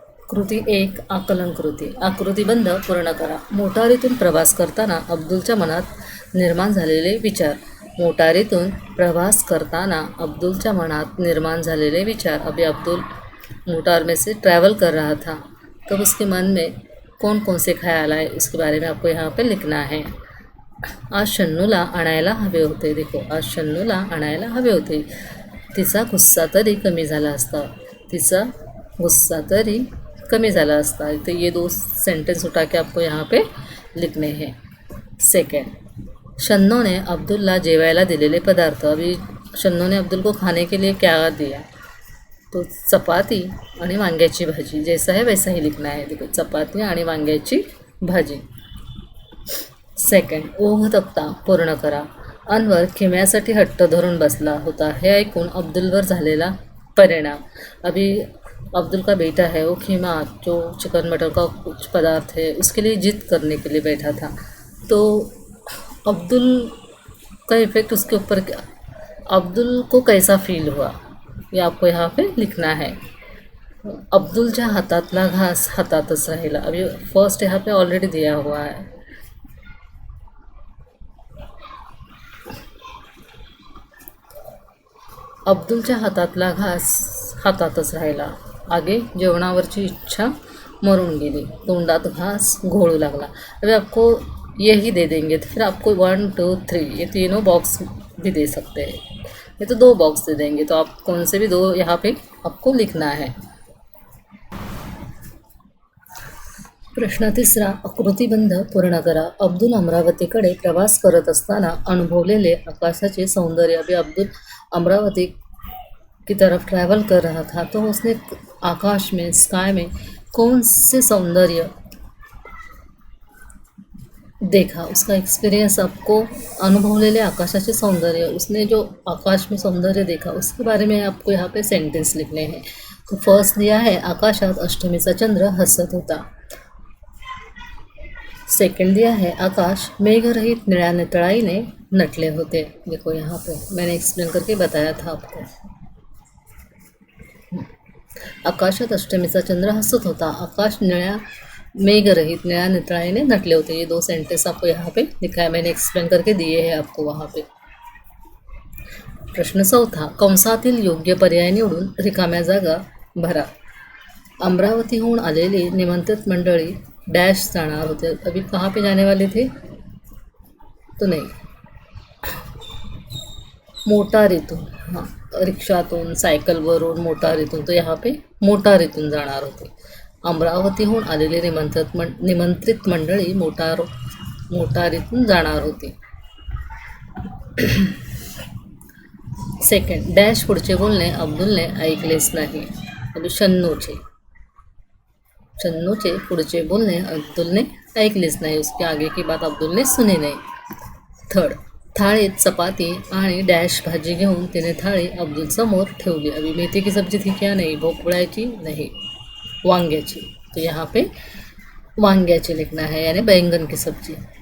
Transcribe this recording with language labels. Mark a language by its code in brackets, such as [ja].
[mr] कृती 1 आकलन कृती. आकृतिबंध पूर्ण करा. मोटारीतून प्रवास करताना अब्दुलच्या मनात निर्माण झालेले विचार. मोटारीतून प्रवास करताना अब्दुलच्या मनात निर्माण झालेले विचार. [hi] अभी अब्दुल मोटार में से ट्रैवल कर रहा था, तब उसके मन में कौन कौन से ख्याल आए उसके बारे में आपको यहाँ पे लिखना है. [mr] आज शन्नूला आणायला हवे होते. देखो, आज शन्नूला आणायला हवे होते. तिचा गुस्सा तरी कमी झाला असता. तिचा गुस्सा तरी कमी झाला असता. [hi] तो ये 2 सेंटेंस उठा के आपको यहाँ पे लिखने हैं. [mr] सेकेंड, शन्नू ने अब्दुलला जेवायला दिलेले पदार्थ. [hi] अभी शन्नू ने अब्दुल को खाने के लिए क्या दिया, तो [mr] चपाती आणि वांग्याची भाजी. [hi] जैसा है वैसा ही लिखना है. देखो, [mr] चपाती आणि वांग्याची भाजी. सेकंड, ओघ तक्ता पूर्ण करा. अनवर खिम्यासाठी हट्ट धरून बसला होता. हे ऐकून अब्दुलवर झालेला परिणाम. [hi] अभी अब्दुल का बेटा है वो खीमा जो चिकन मटर का कुछ पदार्थ है उसके लिए जिद करने के लिए बैठा था. तो अब्दुल का इफ़ेक्ट उसके ऊपर क्या, अब्दुल को कैसा फील हुआ ये आपको यहाँ पे लिखना है. [mr] अब्दुलच्या हातातला घास हातातच राहिला. [hi] अभी फर्स्ट यहाँ पे ऑलरेडी दिया हुआ है. [mr] अब्दुलच्या हातातला घास हातातच राहिला. आगे जेवणावरची इच्छा मरून गेली. तोंडात घास घोळू लागला. [hi] अभी आपको यही दे देंगे तो फिर आपको 1 2 3 ये तीनों बॉक्स भी दे सकते हैं. ये तो 2 बॉक्स दे देंगे, तो आप कौन से भी 2 यहाँ पे आपको लिखना है. [mr] प्रश्न 3, आकृतिबंध पूर्ण करा. अब्दुल अमरावतीकडे प्रवास करत असताना अनुभवलेले आकाशाचे सौंदर्य. [hi] अभी अब्दुल अमरावती की तरफ ट्रैवल कर रहा था तो उसने आकाश में, स्काई में कौन से सौंदर्य देखा, उसका एक्सपिरियंस आपको [mr] अनुभवलेले आकाशाचे सौंदर्य, [hi] उसने जो आकाश में सौंदर्य देखा उसके बारे में आपको यहाँ पे सेंटेंस लिखने हैं। तो फर्स्ट दिया है [mr] आकाशात अष्टमीचा चंद्र हसत होता। [hi] सेकंड दिया है [mr] आकाश मेघरहित निळ्या नितळाईने नटले होते। [hi] देखो यहाँ पे मैंने एक्सप्लेन करके बताया था आपको। [mr] आकाशात अष्टमीचा चंद्र हसत होता, आकाश मेघरहित निळ्या नितळाईने नटले होते। [hi] ये दो सेंटेंस आपको यहाँ पे लिखा है, मैंने एक्सप्लेन करके दिए हैं आपको वहाँ पे। [mr] प्रश्न चौथा, कंसातील योग्य पर्याय निवडून रिकाम्या जागा भरा। अमरावतीहून आलेली निमंत्रित मंडळी डैश जाणार होते। [hi] अभी कहाँ पे जाने वाले थे? तो नहीं, मोटारीतून, हां, रिक्षातून, सायकलवरून, मोटारीतून, तो यहाँ पे [mr] मोटारीतून जाणार होते। अमरावतीहून आलेली निमंत्रित मंडळी मोटारीतून जाणार होती। सेकंड, डॅश पुढचे बोलणे अब्दुलने ऐकलेच नाही। अभी शन्नूचे पुढचे बोलणे अब्दुलने ऐकलेच नाही, [hi] उसके आगे की बात अब्दुल ने सुनी नहीं। [mr] थर्ड, थाळीत चपाती आणि डॅश भाजी घेऊन तिने थाळी अब्दुल समोर ठेवली। [hi] अभी मेथी की सब्जी थी क्या? नहीं। भोपळ्याची? नहीं, वांग्याची। तो यहाँ पे वांग्याची लिखना है, यानी बैंगन की सब्जी।